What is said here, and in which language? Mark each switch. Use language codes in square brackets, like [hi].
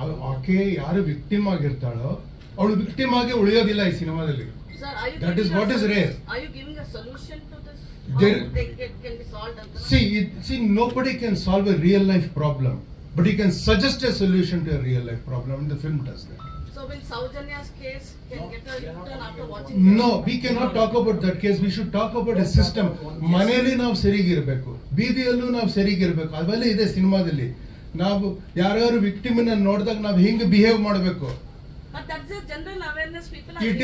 [kn] ಆಕೆ ಯಾರು ವಿಕ್ಟಿಮ್ ಆಗಿರ್ತಾಳೋ ಅವಳು ವಿಕ್ಟಿಮ್ ಆಗಿ ಉಳಿಯೋದಿಲ್ಲ ಈ ಸಿನಿಮಾದಲ್ಲಿ. [en] That is what is rare. Are you giving a solution to this? Can be solved? See, nobody can solve a real life problem, but he can suggest a solution to a real life problem, and the film does that. So will Saujanya's case can get a U-turn after watching? No, we cannot talk about that case. We should talk about a system. [kn] ಮನೆಯಲ್ಲಿ ನಾವು ಸರಿಗಿರ್ಬೇಕು, ಬೀದಿಯಲ್ಲೂ ನಾವು ಸರಿಗಿರ್ಬೇಕು. ಅವೆಲ್ಲ ಇದೆ ಸಿನಿಮಾದಲ್ಲಿ. ನಾವು ಯಾರ್ಯಾರು ವಿಕ್ಟಿಮ್ನ ನೋಡಿದಾಗ ನಾವು ಹೆಂಗೆ ಬಿಹೇವ್ ಮಾಡಬೇಕು. [en] But that's a general awareness people are